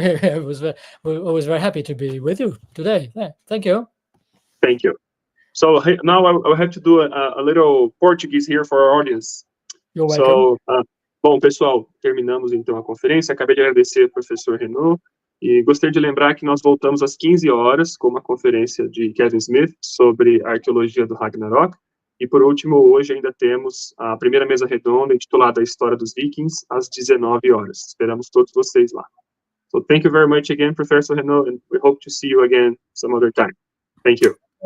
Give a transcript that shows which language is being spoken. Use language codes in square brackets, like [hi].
[en] I was very happy to be with you today. Thank you. Thank you. So now I have to do a little Portuguese here for our audience. You're welcome. [pt] So, bom, pessoal, terminamos então a conferência. Acabei de agradecer ao professor Renaud e gostaria de lembrar que nós voltamos às 15 horas com uma conferência de Kevin Smith sobre a arqueologia do Ragnarok. E, por último, hoje ainda temos a primeira mesa redonda intitulada A História dos Vikings, às 19 horas. Esperamos todos vocês lá. [en] So, thank you very much again, Professor Renaud, and we hope to see you again some other time. Thank you.